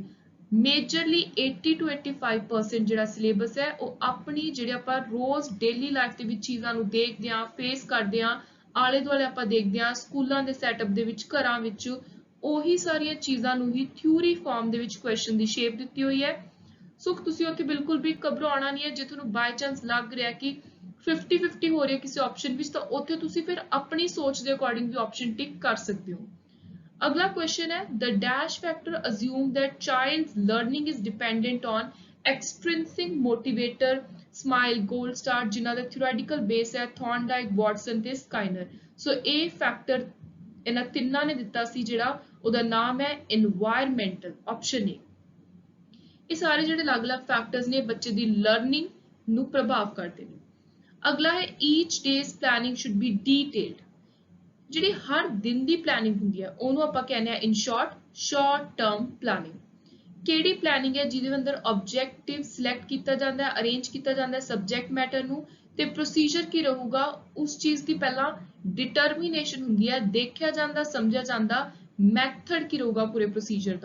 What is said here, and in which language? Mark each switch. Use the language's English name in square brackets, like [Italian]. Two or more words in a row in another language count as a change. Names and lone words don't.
[Punjabi] ਮੇਜਰਲੀ 80 to 85% ਜਿਹੜਾ ਸਿਲੇਬਸ ਹੈ ਉਹ ਆਪਣੀ ਜਿਹੜੇ ਆਪਾਂ ਰੋਜ਼ [English] daily life [Punjabi] ਦੇ ਵਿੱਚ ਚੀਜ਼ਾਂ ਨੂੰ ਦੇਖਦੇ ਹਾਂ, ਫੇਸ ਕਰਦੇ ਹਾਂ, ਆਲੇ ਦੁਆਲੇ ਆਪਾਂ ਦੇਖਦੇ ਹਾਂ, ਸਕੂਲਾਂ ਦੇ ਸੈਟਅਪ ਦੇ ਵਿੱਚ, ਘਰਾਂ ਵਿੱਚ ਉਹੀ ਸਾਰੀਆਂ ਚੀਜ਼ਾਂ ਨੂੰ ਹੀ [English] theory form [Punjabi] ਦੇ ਵਿੱਚ ਕੁਐਸਚਨ ਦੀ ਸ਼ੇਪ ਦਿੱਤੀ ਹੋਈ ਹੈ। ਸੋ ਤੁਸੀਂ ਉੱਥੇ ਬਿਲਕੁਲ ਵੀ ਘਬਰਾਉਣਾ ਨਹੀਂ ਹੈ। ਜੇ ਤੁਹਾਨੂੰ [English] by chance [Punjabi] ਲੱਗ ਰਿਹਾ ਕਿ 50-50 ਹੋ ਰਿਹਾ ਕਿਸੇ ਆਪਸ਼ਨ ਵਿੱਚ, ਤਾਂ ਉੱਥੇ ਤੁਸੀਂ ਫਿਰ ਆਪਣੀ ਸੋਚ ਦੇ ਅਕੋਰਡਿੰਗ ਵੀ [English] option tick [Punjabi] ਕਰ ਸਕਦੇ ਹੋ। ਅਗਲਾ ਕੁਐਸਚਨ ਹੈ [English] the dash factor assume that child's learning is dependent on extrinsic motivator, smile, gold star, [Punjabi] ਜਿਨ੍ਹਾਂ ਦਾ [English] theoretical base [Punjabi] ਹੈ ਥੌਰਨਡਾਈਕ, ਵਾਟਸਨ ਤੇ ਸਕਾਈਨਰ। ਸੋ ਇਹ ਫੈਕਟਰ ਇਹਨਾਂ ਤਿੰਨਾਂ ਨੇ ਦਿੱਤਾ ਸੀ, ਜਿਹੜਾ ਉਹਦਾ ਨਾਮ ਹੈ environmental, ਆਪਸ਼ਨ ਏ। ਇਹ ਸਾਰੇ ਜਿਹੜੇ ਅਲੱਗ-ਅਲੱਗ ਫੈਕਟਰਸ ਨੇ ਬੱਚੇ ਦੀ ਲਰਨਿੰਗ ਨੂੰ ਪ੍ਰਭਾਵ ਕਰਦੇ ਨੇ। [English] ਅਗਲਾ ਹੈ each day's planning should be detailed। [Punjabi] ਜਿਹੜੀ ਹਰ ਦਿਨ ਦੀ ਪਲੈਨਿੰਗ ਹੁੰਦੀ ਹੈ ਉਹਨੂੰ ਆਪਾਂ ਕਹਿੰਦੇ ਆ [English] in short term planning. [Punjabi] ਕਿਹੜੀ ਪਲੈਨਿੰਗ ਹੈ ਜਿਹਦੇ ਅੰਦਰ ਆਬਜੈਕਟਿਵ ਸਿਲੈਕਟ ਕੀਤਾ ਜਾਂਦਾ ਹੈ, ਅਰੇਂਜ ਕੀਤਾ ਜਾਂਦਾ ਹੈ [English] subject matter [Punjabi] ਨੂੰ, ਤੇ ਪ੍ਰੋਸੀਜਰ ਕੀ ਰਹੂਗਾ ਉਸ ਚੀਜ਼ ਦੀ ਪਹਿਲਾਂ ਡਿਟਰਮੀਨੇਸ਼ਨ ਹੁੰਦੀ ਹੈ, ਦੇਖਿਆ ਜਾਂਦਾ, ਸਮਝਿਆ ਜਾਂਦਾ, ਮੈਥਡ ਕੀ ਰਹੂਗਾ ਪੂਰੇ ਪ੍ਰੋਸੀਜਰ ਦਾ।